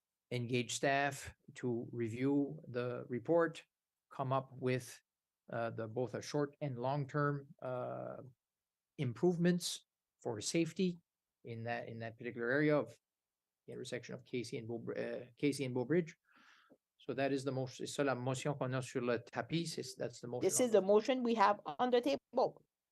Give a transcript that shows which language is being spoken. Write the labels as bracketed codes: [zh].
[en] Engage staff to review the report, come up with both a short and long-term improvements for safety in that particular area of the intersection of Casey and Beaubridge. So that is the motion. [fr] C'est ça la motion qu'on a sur le tapis. [en] That's the motion. This is the motion we have on the table.